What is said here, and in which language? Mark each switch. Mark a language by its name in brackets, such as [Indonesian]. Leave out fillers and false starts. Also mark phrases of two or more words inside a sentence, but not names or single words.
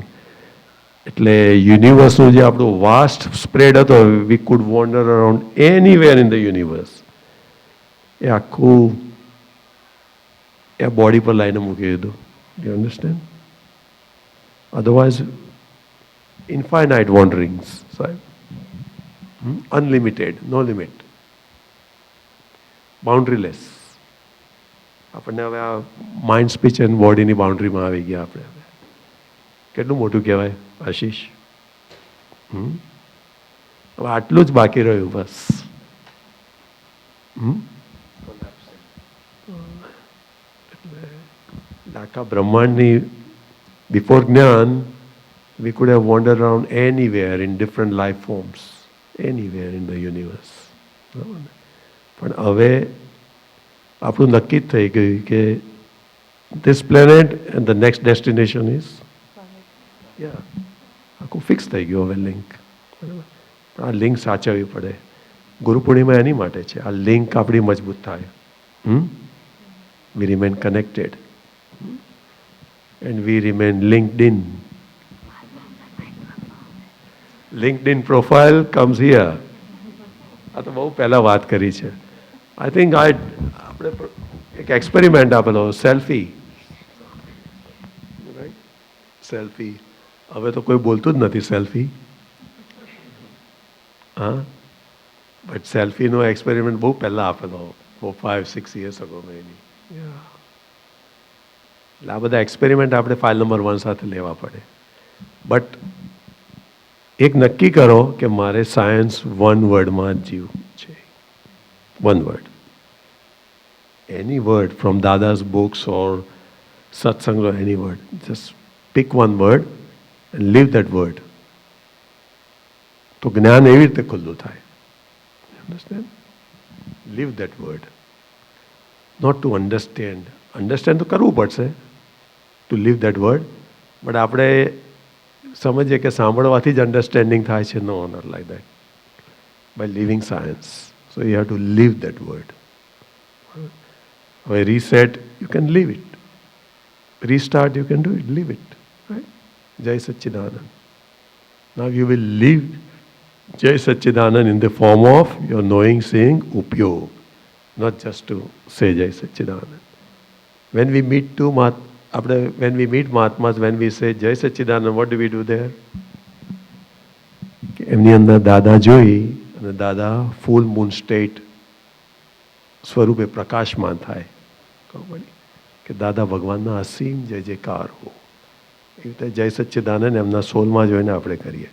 [Gujarati] એટલે યુનિવર્સનું જે આપણું [English] vast spread [Gujarati] હતો, [English] we could wander around anywhere in the universe, [Gujarati] એ આખું એ બોડી પર લાઈને મૂકી દીધું. [English] you understand? otherwise infinite wanderings, unlimited, no limit, boundaryless. [Gujarati] આપણને હવે આ [English] mind, speech and [Gujarati] બોડીની બાઉન્ડ્રીમાં આવી ગયા આપણે. હવે કેટલું મોટું કહેવાય આશીષ? હવે આટલું જ બાકી રહ્યું બસ. એટલે આખા બ્રહ્માંડની બિફોર જ્ઞાન [English] we could have wandered around anywhere in different life forms, anywhere in the universe. [Gujarati] પણ હવે આપણું નક્કી જ થઈ ગયું કે [English] this planet and the next destination is, [Gujarati] આખું ફિક્સ થઈ ગયું હવે લિંક. આ લિંક સાચવવી પડે. ગુરુપૂર્ણિમા એની માટે છે. આ લિંક આપણી મજબૂત થાય. [English] We remain connected and we remain linked in. LinkedIn profile comes here. [Gujarati] આ તો બહુ પહેલાં વાત કરી છે. [English] I think [Gujarati] આપણે એક એક્સપેરિમેન્ટ આપેલો સેલ્ફી, રાઈટ? સેલ્ફી હવે તો કોઈ બોલતું જ નથી સેલ્ફી. હા, બટ સેલ્ફીનો એક્સપેરિમેન્ટ બહુ પહેલાં આપેલો, 5-6 [English] years ago maybe. [Gujarati] એટલે આ બધા એક્સપેરિમેન્ટ આપણે [English] file number [Gujarati] 1 સાથે લેવા પડે. બટ એક નક્કી કરો કે મારે સાયન્સ 1 વર્ડમાં જ જીવવું છે. [English] 1 word. Any word from Dada's books or Satsang or any word. Just pick 1 word and live that word. [Gujarati] તો જ્ઞાન એવી રીતે ખુલ્લું થાય. [English] Understand? Live that word. Not to understand. [Gujarati] Understand તો કરવું પડશે. [English] To live that word. [Gujarati] But આપણે સમજીએ કે સાંભળવાથી જ અન્ડરસ્ટેન્ડિંગ થાય છે. [English] No, not like that. By living science. So you have to live that word. By reset, you can live it. Restart, you can do it. Live it. Right? Jai Satchidanand. Now you will live Jai Satchidanand in the form of your knowing, seeing, upyog. Not just to say Jai Satchidanand. When we meet when we meet Mahatmas, when we say Jai Satchidanand, what do we do there? [Gujarati] એમની અંદર દાદા જોઈ અને દાદા [English] full moon state [Gujarati] સ્વરૂપે પ્રકાશમાન થાય. ખબર કે દાદા ભગવાનના અસીમ જય જયકાર હો. એ રીતે જય સચ્ચિદાનંદ એમના સોલમાં જોઈને આપણે કરીએ.